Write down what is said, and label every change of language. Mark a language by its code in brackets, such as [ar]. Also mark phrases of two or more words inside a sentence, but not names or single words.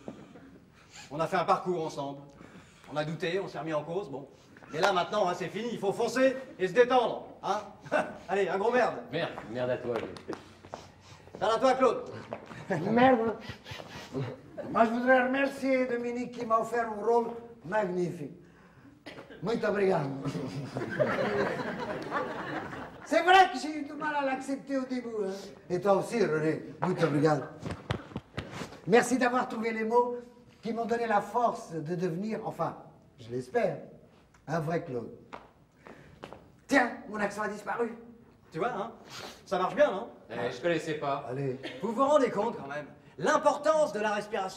[fr] On a fait un parcours ensemble. On a douté, on s'est remis en cause, bon. Et là, maintenant, hein, c'est fini, il faut foncer et se détendre, hein. Allez, un gros merde. Merde, merde à toi. Merde à toi, Claude. Merde. Moi, je voudrais remercier Dominique qui m'a offert un rôle magnifique. [pt] Muito obrigado. [fr] C'est vrai que j'ai eu du mal à l'accepter au début. Hein. Et toi aussi, René. [pt] Muito obrigado. [fr] Merci d'avoir trouvé les mots qui m'ont donné la force de devenir, enfin, je l'espère, un vrai Claude. Tiens, mon accent a disparu. Tu vois, hein, ça marche bien, non? Je connaissais pas. Allez. Vous vous rendez compte, quand même, l'importance de la respiration?